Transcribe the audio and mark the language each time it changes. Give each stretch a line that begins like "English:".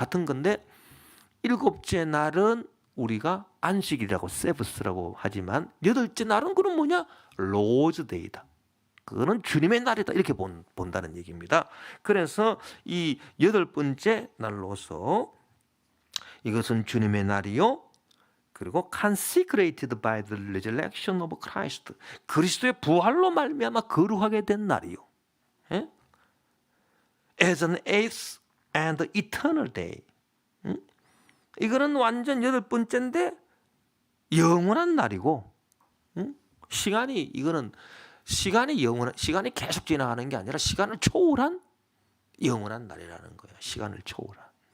Korean: 같은 건데 일곱째 날은 우리가 안식일이라고 세브스라고 하지만 여덟째 날은 그럼 뭐냐? 로즈 데이다. 그거는 주님의 날이다. 이렇게 본다는 얘기입니다. 그래서 이 여덟 번째 날로서 이것은 주님의 날이요. 그리고
English: consecrated by the resurrection of Christ.
Korean: 그리스도의 부활로 말미암아 거룩하게 된 날이요. 예?
English: As an eighth and eternal day.
Korean: 이거는 완전 여덟 번째인데 영원한 날이고, 이거는 시간이 계속 지나가는 게 아니라 시간을 초월한 영원한 날이라는 거예요. 시간을 초월한.